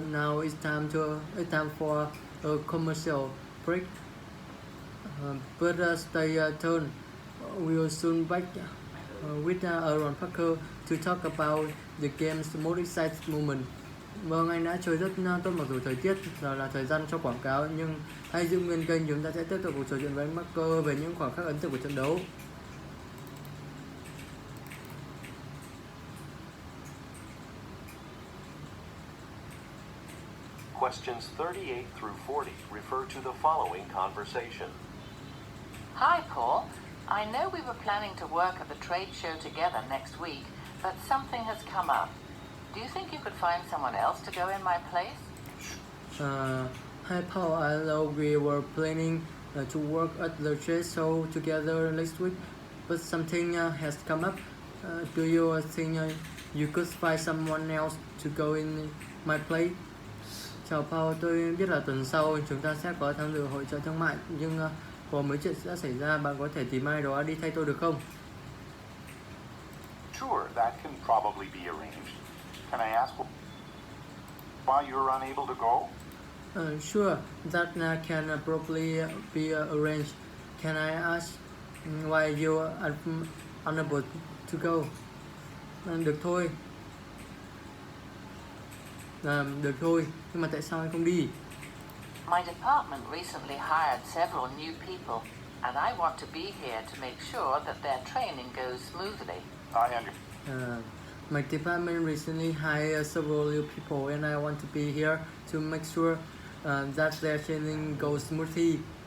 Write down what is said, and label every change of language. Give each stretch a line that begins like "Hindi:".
English: Now it's time for a commercial break. But stay tuned. We'll soon back with Aaron Parker to talk about the game's most exciting moment.
Vietnamese: Vâng, anh đã chơi rất tốt mặc dù thời tiết giờ là thời gian cho quảng cáo, nhưng hãy giữ nguyên kênh, chúng ta sẽ tiếp tục cuộc trò chuyện với anh Parker về những khoảnh khắc ấn tượng của trận đấu.
English: Questions 38 through 40 refer to the following conversation. Hi, Paul. I know we were planning to work at the trade show together next week, but something has come up. Do you think you could find someone else to go in my place? Hi Paul, I know we were planning to work at the trade show together next week, but something has come up. Do you think you could find someone else to go in my place?
Vietnamese: Chào Paul, tôi biết là tuần sau chúng ta sẽ có tham dự hội chợ thương mại, nhưng có mấy chuyện đã xảy ra, bạn có thể tìm ai đó đi thay tôi được không?
English: Sure, that can probably be arranged. Can I ask why you're unable to go? Sure, that can probably be arranged. Can I ask why you are unable to go?
Vietnamese: Được thôi. Được thôi, nhưng mà tại sao anh không đi?
English: My department recently hired several new people, and I want to be here to make sure that their training goes smoothly. I understand. My department recently hired several new people, and I want to be here to make sure that their training goes smoothly.